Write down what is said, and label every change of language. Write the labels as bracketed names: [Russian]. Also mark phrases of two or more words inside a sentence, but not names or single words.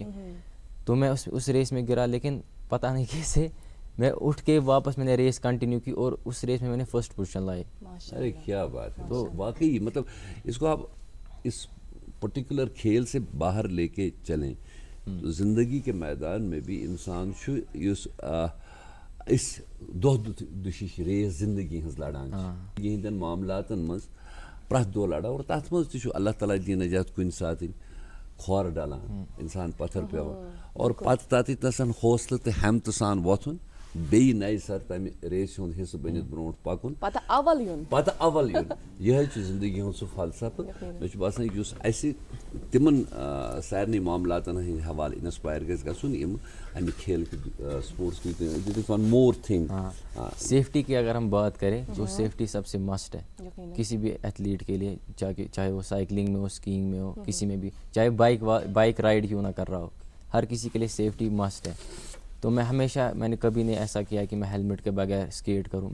[Urdu] تو میں اس ریس میں گرا, لیکن پتہ نہیں کیسے میں اٹھ کے واپس میں نے [English] race continue [Urdu] کی, اور اس ریس میں نے [English] first position [Urdu] لائی. ارے کیا بات ہے. تو واقعی مطلب اس کو آپ اس پرٹیکولر کھیل سے باہر لے کے چلیں تو زندگی کے میدان میں بھی انسان [Kashmiri] چھُ یُس اس دۄہ دُشِش ریس زندگی ہٕنٛز لڑان چھِ, یِہنٛدٮ۪ن معاملاتن منٛز پرٛٮ۪تھ دۄہ لڑان اور تَتھ منٛز تہِ چھُ اللہ تعالیٰ دی نجات کُنہِ ساتہٕ کھۄر ڈلان اِنسان پتھر پیٚوان اور پتہٕ تَتٮ۪تھ حوصلہٕ تہٕ ہٮ۪متہٕ سان وۄتھُن بیٚیہِ نَیہِ سر تَمہِ ریسہِ ہُنٛد حصہٕ بٔنِتھ برونٛٹھ پکُن پتہ اول یُن یِہوٚے چھُ زندگی ہُنٛد سُہ فلسفہٕ مےٚ چھُ باسان یُس اَسہِ تِمن سارنٕے معاملاتن ہٕنٛدۍ حوالہٕ اِنسپایر گژھِ گژھُن یِم اَمہِ کھیل اسپورٹس کی [English] one more thing. [Urdu] سیفٹی کی اگر ہم بات کریں تو سیفٹی سب سے مسٹ ہے کسی بھی ایتھلیٹ کے لیے، چاہے وہ سائیکلنگ میں ہو، اسکیئنگ میں ہو، کسی میں بھی، چاہے [English] bike ride [Urdu] کیوں نہ کر رہا ہو، ہر کسی کے لیے سیفٹی مسٹ ہے. تو میں نے کبھی نہیں ایسا کیا کہ میں ہیلمٹ کے بغیر اسکیٹ کروں.